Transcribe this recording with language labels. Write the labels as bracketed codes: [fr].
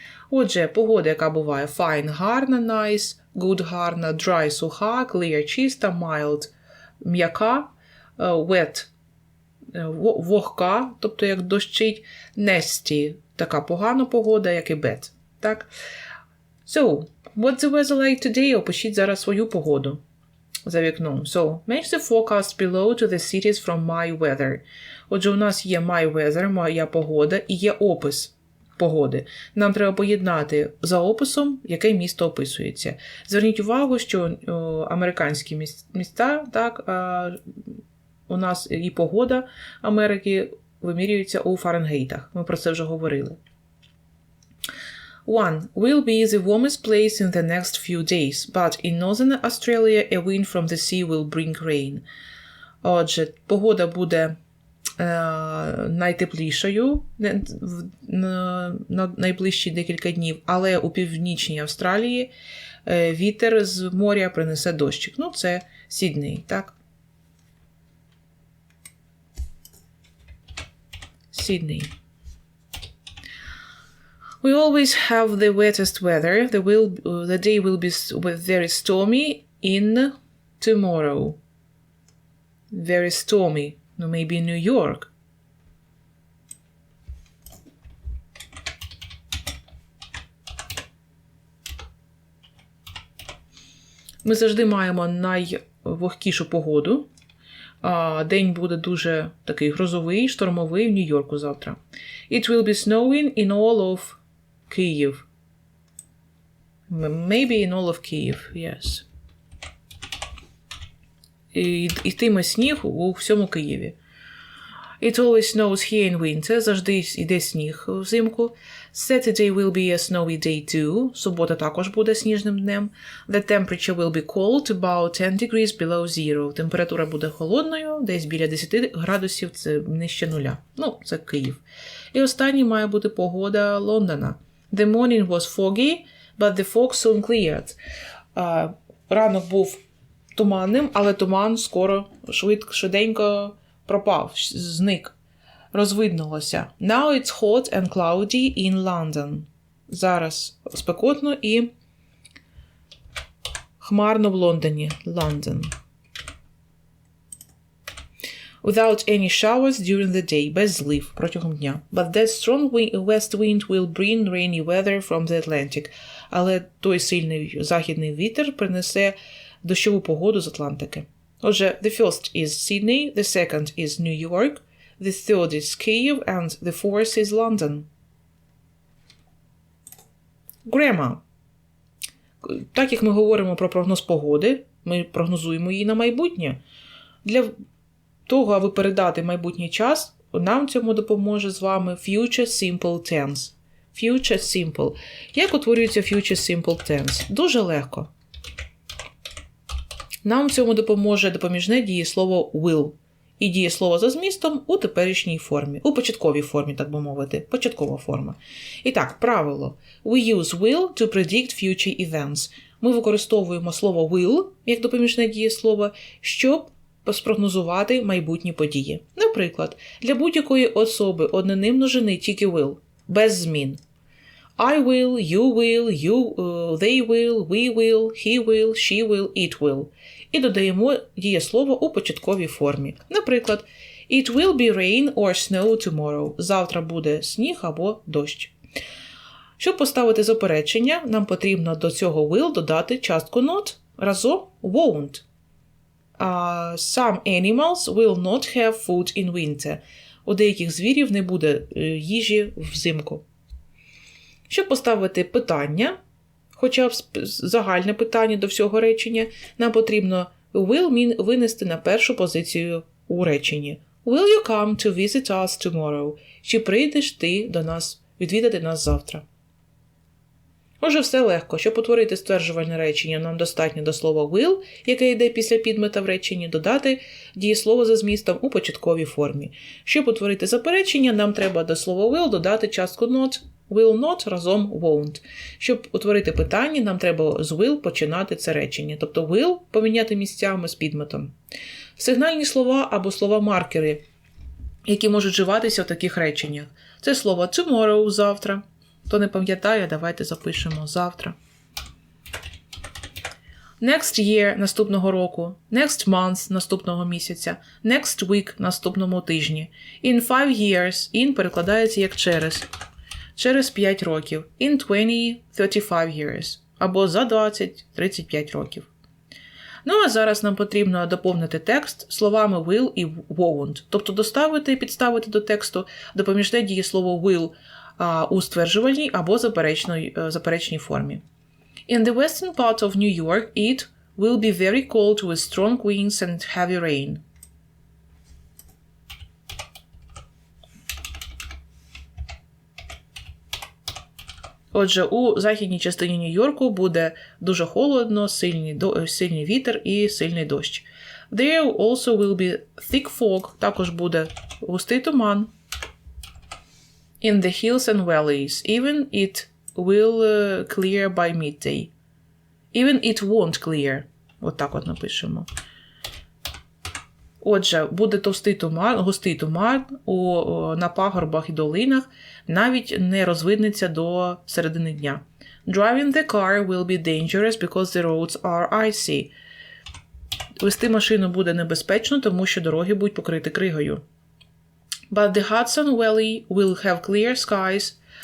[uk] Отже, погода, яка буває fine – гарна, [en] nice, good [uk] – гарна, dry – суха, clear – чиста, mild – м'яка, wet – вогка, тобто як дощить, nasty – така погана погода, як і bad. Так? [en] So, what's the weather like today? [uk] Опишіть зараз свою погоду за вікном. [en] So, match the forecast below to the cities from my weather. [uk] Отже, у нас є my weather, моя погода, і є опис погоди. Нам треба поєднати за описом, яке місто описується. Зверніть увагу, що американські міста, так, у нас і погода Америки вимірюється у Фаренгейтах. Ми про це вже говорили. 1. [en] Will be the warmest place in the next few days, but in northern Australia a wind from the sea will bring rain. [uk] Отже, погода буде найтеплішою на найближчі декілька днів, але у північній Австралії вітер з моря принесе дощик. Ну, це Сідней, так? [en] Sydney. We always have the wettest weather. The day will be very stormy in tomorrow. Very stormy. No, maybe in New York. [uk] Ми завжди маємо найвогкішу погоду. День буде дуже такий грозовий, штормовий в Нью-Йорку завтра. [en] It will be snowing in all of Kyiv. Maybe in all of Kyiv, yes. [uk] І йтиме сніг у всьому Києві. [en] It always snows here in winter. [uk] Завжди йде сніг взимку. [en] Saturday will be a snowy day too. [uk] Субота також буде сніжним днем. [en] The temperature will be cold, about 10 degrees below zero. [uk] Температура буде холодною, десь біля 10 градусів, це нижче нуля. Ну, це Київ. І останній має бути погода Лондона. [en] The morning was foggy, but the fog soon cleared. [uk] Ранок був туманним, але туман скоро, швиденько пропав, зник, розвиднулося. [en] Now it's hot and cloudy in London. [uk] Зараз спекотно і хмарно в Лондоні. [en] London. Without any showers during the day. [uk] Без злив протягом дня. [en] But that strong west wind will bring rainy weather from the Atlantic. [uk] Але той сильний західний вітер принесе дощову погоду з Атлантики. [en] Отже, the first is Sydney, the second is New York, the third is Kyiv, and the fourth is London. Grammar. [uk] Так як ми говоримо про прогноз погоди, ми прогнозуємо її на майбутнє. Для того, аби передати майбутній час, нам цьому допоможе з вами future simple tense. Future simple. Як утворюється future simple tense? Дуже легко. Нам в цьому допоможе допоміжне дієслово will і дієслово за змістом у теперішній формі, у початковій формі, так би мовити, початкова форма. І так, правило. [en] We use will to predict future events. [uk] Ми використовуємо слово will як допоміжне дієслово, щоб спрогнозувати майбутні події. Наприклад, для будь-якої особи одноним множини тільки will, без змін. [en] I will, you will, they will, we will, he will, she will, it will. [uk] І додаємо дієслово у початковій формі. [en] Наприклад, It will be rain or snow tomorrow. [uk] Завтра буде сніг або дощ. Щоб поставити заперечення, нам потрібно до цього will додати частку not разом won't. [en] Some animals will not have food in winter. [uk] У деяких звірів не буде їжі взимку. Щоб поставити питання, хоча б загальне питання до всього речення, нам потрібно will винести на першу позицію у реченні. [en] Will you come to visit us tomorrow? [uk] Чи прийдеш ти до нас відвідати нас завтра? Отже, все легко. Щоб утворити стверджувальне речення, нам достатньо до слова will, яке йде після підмета в реченні, додати дієслово за змістом у початковій формі. Щоб утворити заперечення, нам треба до слова will додати частку not, will not разом won't. Щоб утворити питання, нам треба з will починати це речення. Тобто will поміняти місцями з підметом. Сигнальні слова або слова-маркери, які можуть вживатися в таких реченнях. Це слово tomorrow – завтра. Хто не пам'ятає, давайте запишемо завтра. [en] Next year [uk] – наступного року. [en] Next month [uk] – наступного місяця. [en] Next week – [uk] наступному тижні. [en] In 5 years – in [uk] перекладається як через. Через 5 років. [en] In 20-35 years. [uk] Або за 20-35 років. Ну, а зараз нам потрібно доповнити текст словами will і won't. Тобто доставити і підставити до тексту допоміжне дієслово will у стверджувальній або заперечній формі. [en] In the western part of New York, it will be very cold with strong winds and heavy rain. [uk] Отже, у західній частині Нью-Йорку буде дуже холодно, сильний вітер і сильний дощ. [en] There also will be thick fog, [uk] також буде густий туман. [en] In the hills and valleys, even it will clear by midday. Even it won't clear. [uk] От так от напишемо. Отже, буде густий туман на пагорбах і долинах, навіть не розвиднеться до середини дня. [en] Driving the car will be dangerous because the roads are icy. [uk] Вести машину буде небезпечно, тому що дороги будуть покриті кригою. [en] But the Hudson Valley will have clear skies.